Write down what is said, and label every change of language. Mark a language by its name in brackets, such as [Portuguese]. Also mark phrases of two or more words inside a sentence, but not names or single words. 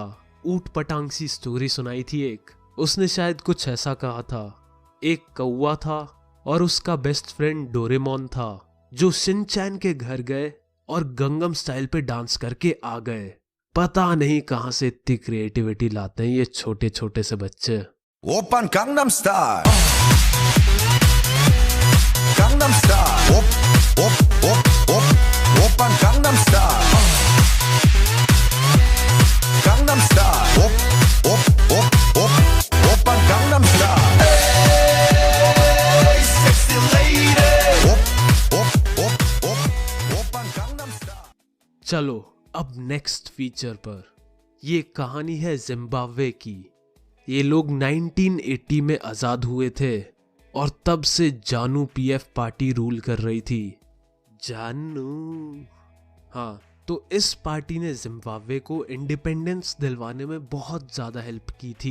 [Hindi] ऊट पटांग सी स्टोरी सुनाई थी एक। उसने शायद कुछ ऐसा कहा था, एक कौवा था और उसका [English] best friend [Hindi] डोरेमोन था जो शिनचैन के घर गए और गंगम स्टाइल पे डांस करके आ गए। पता नहीं कहां से इतनी क्रिएटिविटी लाते हैं ये छोटे छोटे से बच्चे। [Korean] 오빤 강남 스타일 강남 스타일 오빤 강남 스타일 강남 스타일 오빤 강남 스타일 [English] Hey sexy lady [Korean] 오빤 강남 스타일। [Hindi] चलो अब नेक्स्ट फीचर पर। ये कहानी है जिम्बाब्वे की। ये लोग 1980 में आजाद हुए थे और तब से जानू पीएफ पार्टी रूल कर रही थी। जानू, हाँ, तो इस पार्टी ने जिम्बाब्वे को इंडिपेंडेंस दिलवाने में बहुत ज्यादा हेल्प की थी।